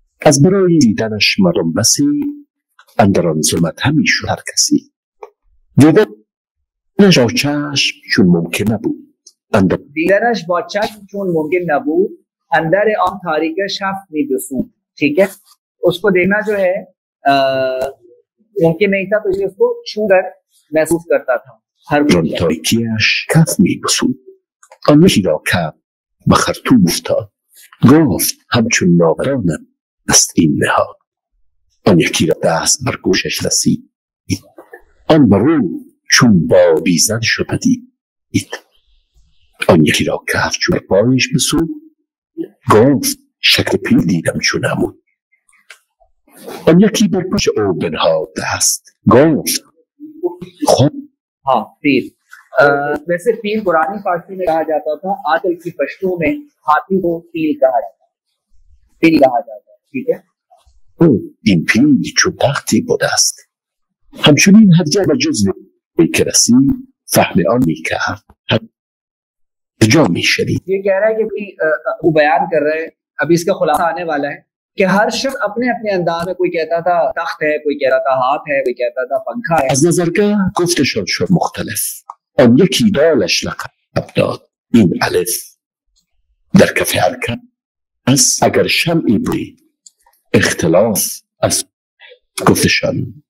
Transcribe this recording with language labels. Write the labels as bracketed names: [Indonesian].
[Persian] از برای دیدنش مردم بسی اندر آن ظلمت همی شد هر کسی. دیدن نجا چشم چون ممکن نبود اندر دیدنش با چشم چون ممکن نبود اندر آن تاریک شب می‌رسوند. [Urdu] ٹھیک ہے، اس کو دیکھنا جو ہے ممکن نہیں تھا، تو اس لیے اس کو چھو کر محسوس کرتا تھا ہر [Persian] آن تاریکیش کف می‌بسود. آن یکی را کف به خرطوم افتاد. گفت همچون ناقرانم است این نهاد. آن یکی را دست بر گوشش رسید. آن برو چون بابیزن شد پدید. آن یکی را کف چون پایش بسود. گفت شکل پیل دیدم چون عمود. آن یکی بر پشت او بنهاد دست. گفت خود [Urdu] ہاں پیل. ویسے پیل قرآنی فارسی میں کہا جاتا تھا، آج کل کی پشتو میں ہاتھی کو پیل کہا جاتا ہے، پیل کہا جاتا ہے. ٹھیک ہے، [Persian] این پیل چون تختی بوده است. همچنین هر جا و جزو که رسید فهم آن میکرد، هر جا میشنید. [Urdu] یہ کہہ رہا ہے کہ وہ بیان کر رہے ہیں، ابھی اس کا خلاصہ آنے والا ہے کہ ہر شخص اپنے اپنے انداز میں، کوئی کہتا تھا تخت ہے، کوئی کہتا تھا ہاتھ ہے، کوئی کہتا تھا پنکھا ہے. [Persian] از نظرگاه گفتشان شد مختلف. آن یکی دالش لقب داد این الف. در کف هر کس اگر شمعی بود اختلاف از گفتشان.